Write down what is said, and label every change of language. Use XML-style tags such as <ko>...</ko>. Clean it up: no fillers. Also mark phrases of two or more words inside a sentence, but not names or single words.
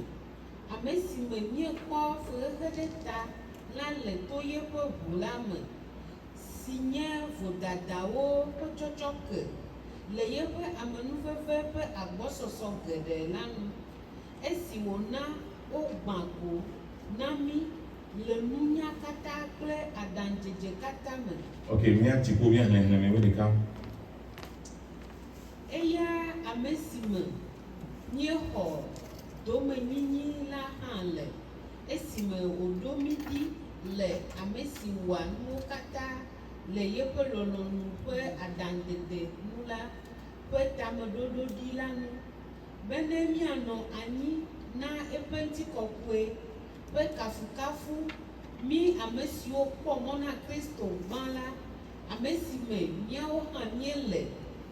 <ee>ame si me míekpɔ fehehe ɖe ta la le to yeƒe ʋu la me, si nye vodadawo ƒe tsɔtsɔke le yeƒe amenuveve ƒe agbɔsɔsɔ geɖe la nu, esi wòna wogbã go na mi le nunya katã kple aɖaŋdzedze katã me. Ok, mia tipo bien le cas. Eya ame si me míexɔ domenyinyi la hã le, esime wòɖo mi ɖi le ame si wɔa nuwo katã le yeƒe lɔlɔ̃nu ƒe aɖaŋdede nu la ƒe tameɖoɖo ɖi la nu, bene míanɔ anyi na eƒe ŋutikɔkɔe ƒe kafukafu mí ame siwo kpɔ mɔ na Kristo gbã la, ame si me míawo hã míele</ee>